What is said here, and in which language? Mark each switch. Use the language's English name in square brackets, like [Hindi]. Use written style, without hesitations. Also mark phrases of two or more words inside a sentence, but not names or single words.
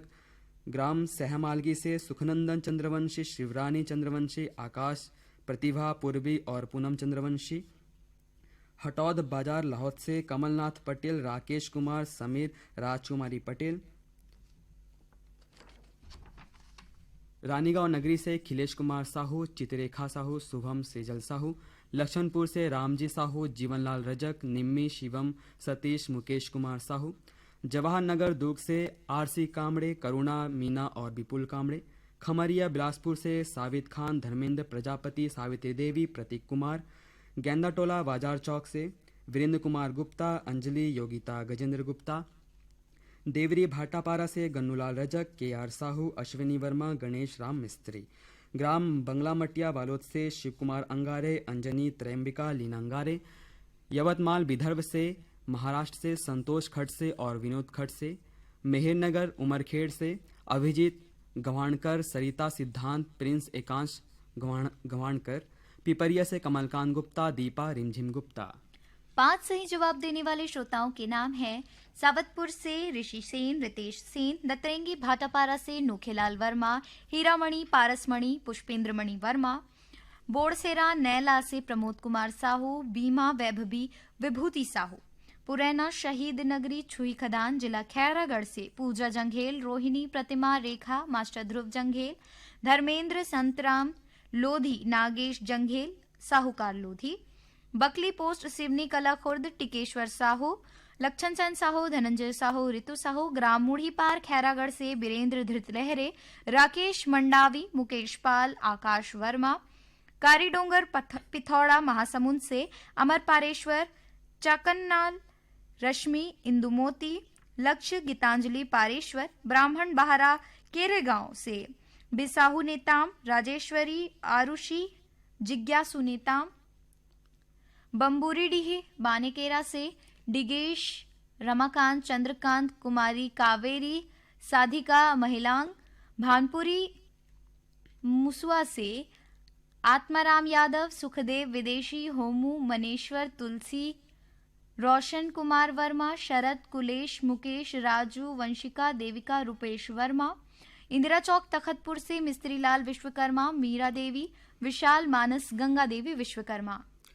[Hindi] ग्राम सहमालगी से सुखनंदन चंद्रवंशी, शिवरानी चंद्रवंशी, आकाश, प्रतिभा, पूर्वी और पूनम चंद्रवंशी। हटौद बाजार लाहौद से कमलनाथ पटेल, राकेश कुमार, समीर, राजकुमारी पटेल। रानीगांव नगरी से अखिलेश कुमार साहू, चित्ररेखा साहू, शुभम सेजल साहू। लक्ष्मणपुर से रामजी साहू, जीवनलाल रजक, निम्मी, शिवम, सतीश, मुकेश कुमार साहू। जवाहर नगर दुर्ग से आरसी कामड़े, करुणा, मीना और विपुल कामड़े। खमरिया बिलासपुर से साविद खान, धर्मेंद्र प्रजापति, सावित्री देवी, प्रतीक कुमार। गेंदाटोला बाजार चौक से वीरेंद्र कुमार गुप्ता, अंजलि, योगिता, गजेंद्र गुप्ता। देवरी भाटापारा से गन्नूलाल रजक, के आर साहू, अश्विनी वर्मा, गणेश राम मिस्त्री। ग्राम बंगला मटिया बालोद से शिव कुमार अंगारे, अंजनी, त्रयंबिका, लीना अंगारे। यवतमाल विदर्भ से महाराष्ट्र से संतोष खड़से और विनोद खड़से। मेहरनगर उमरखेड़ से अभिजीत गवाणकर, सरिता सिद्धांत, प्रिंस एकांश गवाणकर। पिपरिया से कमलकांत गुप्ता, दीपा, रिमझिम गुप्ता। 5 सही जवाब देने वाले श्रोताओं के नाम हैं सावतपुर से ऋषि सेन, रितेश सेन। दतरंगी भाटापारा से नोखेलाल वर्मा, हीरामणि, पारसमणि, पुष्पेंद्रमणि वर्मा। बोड़सेरा नैला से प्रमोद कुमार साहू, बीमा, वैभवी, विभूति साहू। पुरैना शहीद नगरी छुई खदान जिला खैरागढ़ से पूजा जंघेल, रोहिणी, प्रतिमा, रेखा, मास्टर ध्रुव जंघेल। धर्मेंद्र, संतराम, लोधी, नागेश जंघेल, साहूकार लोधी। बकली पोस्ट सिवनी कला खुर्द टिकेश्वर साहू, लक्षण चंद साहू, धनंजय साहू, रितु साहू। ग्राम मूढ़ी पार खैरागढ़ से बीरेंद्र धृतलहरे, राकेश मंडावी, मुकेश पाल, आकाश वर्मा। कारीडोंगर पिथौड़ा महासमुंद से अमर पारेश्वर, चाकन्नाल, रश्मि, इंदुमोती, लक्ष्य, गीतांजलि पारेश्वर। ब्राह्मण बहारा केरेगांव से बिसाहू नेताम, राजेश्वरी, आरुषि, जिज्ञासु नेताम। बम्बूरीडीह बानेकेरा से डिगेश, रमाकांत, चंद्रकांत, कुमारी कावेरी, साधिका महिलांग। भानपुरी मुसुआ से आत्माराम यादव, सुखदेव विदेशी, होमू, मनेश्वर, तुलसी, रोशन कुमार वर्मा, शरद, कुलेश, मुकेश, राजू, वंशिका, देविका, रुपेश वर्मा। इंदिरा चौक तखतपुर से मिस्त्री लाल विश्वकर्मा, मीरा देवी, विशाल, मानस, गंगा देवी विश्वकर्मा।